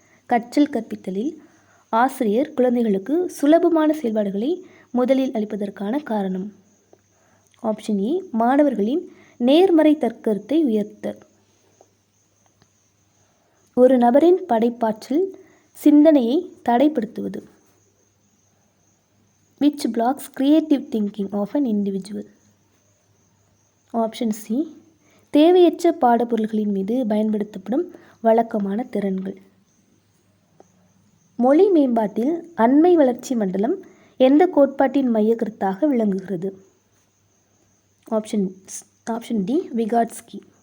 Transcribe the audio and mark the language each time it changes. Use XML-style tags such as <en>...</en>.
<ta>கற்றல் கற்பித்தலில் ஆசிரியர் குழந்தைகளுக்கு சுலபமான செயல்பாடுகளை முதலில் அளிப்பதற்கான காரணம்.</ta> <en>option A</en> <ta>மாணவர்களின் நேர்மறை தற்கருத்தை உயர்த்த. ஒரு நபரின் படைப்பாற்றல் சிந்தனையை தடைப்படுத்துவது.</ta> <en>which blocks creative thinking of an individual? Option C</en> <ta>தேவையற்ற பாடப்பொருள்களின் மீது பயன்படுத்தப்படும் வழக்கமான திறன்கள். மொழி மேம்பாட்டில் அண்மை வளர்ச்சி மண்டலம் எந்த கோட்பாட்டின் மைய கருத்தாக விளங்குகிறது?</ta> <en>Option D Vygotsky.</en>